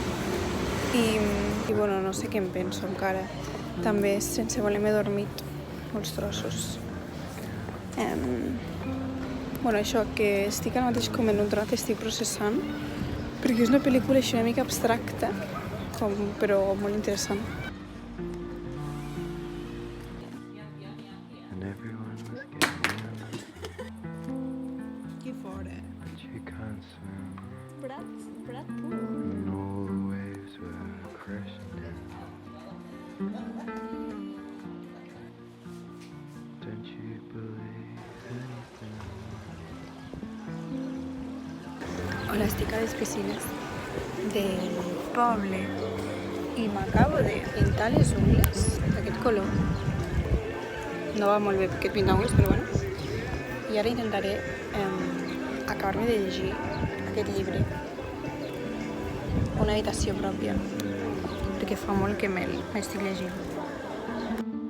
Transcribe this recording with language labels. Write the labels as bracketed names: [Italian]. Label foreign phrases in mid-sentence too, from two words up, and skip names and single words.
[Catalan] i bueno, no sé què em penso encara. També sense voler m'he dormit molts trossos. Això, que estic ara mateix com en un trat, estic processant perquè és una pel·lícula així una mica abstracta, però molt interessant. [English] And everyone was getting in, [Catalan] Aquí fora. [English] but you can't swim. Brad And all the waves were crashing down. Don't you believe anything? [Catalan] Hola, estic a les piscines del poble i m'acabo de pintar les ungles d'aquest color. No va molt bé aquest pintar-ungles, però bueno. I ara intentaré acabar-me de llegir aquest llibre, Una habitació pròpia, perquè fa molt que m'estic llegint.